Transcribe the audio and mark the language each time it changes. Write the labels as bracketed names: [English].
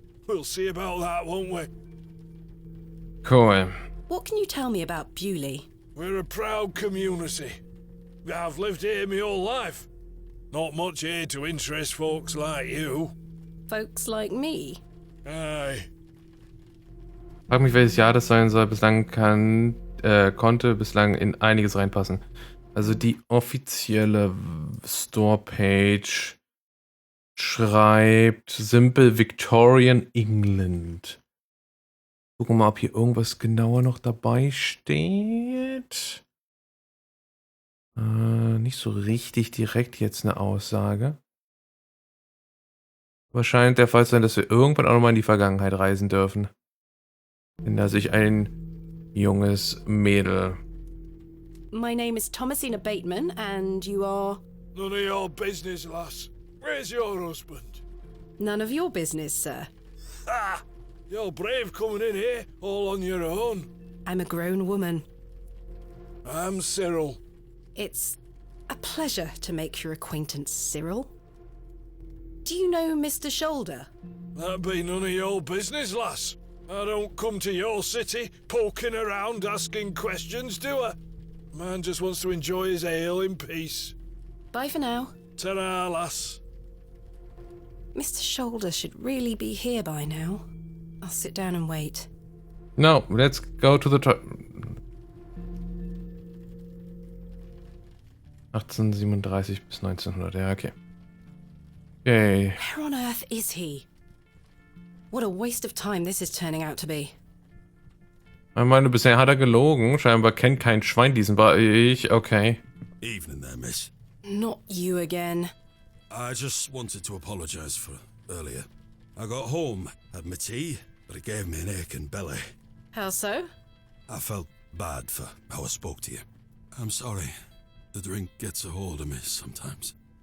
[English] We'll see about that, won't we? Cool. What can you tell me about Bewley? We're a proud community. I've lived here my whole life. Not much here to interest folks like you. Folks like me? Aye. [German] Frag mich, welches Jahr das sein soll. Bislang konnte bislang in einiges reinpassen. Also die offizielle Store-Page schreibt Simple Victorian England. Gucken wir mal, ob hier irgendwas genauer noch dabei steht. Nicht so richtig direkt jetzt eine Aussage. Aber scheint der Fall zu sein, dass wir irgendwann auch nochmal in die Vergangenheit reisen dürfen. Wenn da sich ein junges Mädel. [English] My name is Thomasina Bateman, and you are... None of your business, lass. Where's your husband? None of your business, sir. Ah! You're brave coming in here, all on your own. I'm a grown woman. I'm Cyril. It's a pleasure to make your acquaintance, Cyril. Do you know Mr. Shoulder? That be none of your business, lass. I don't come to your city poking around asking questions, do I? Man just wants to enjoy his ale in peace. Bye for now. Ta-ra, lass. Mr. Shoulder should really be here by now. I'll sit down and wait. No, let's go to the 1837 [German] bis 1900, ja, [English] okay. Okay. Where on earth is he? What a waste of time this is turning out to be. [German] Ich meine, bisher hat er gelogen. Scheinbar kennt kein Schwein diesen Bereich. Okay. [English] Evening there, miss. Not you again. I just wanted to apologise for earlier. I got home, had my tea, but it gave me an aching belly. How so? I felt bad for how I spoke to you. I'm sorry. The drink gets a hold of me sometimes.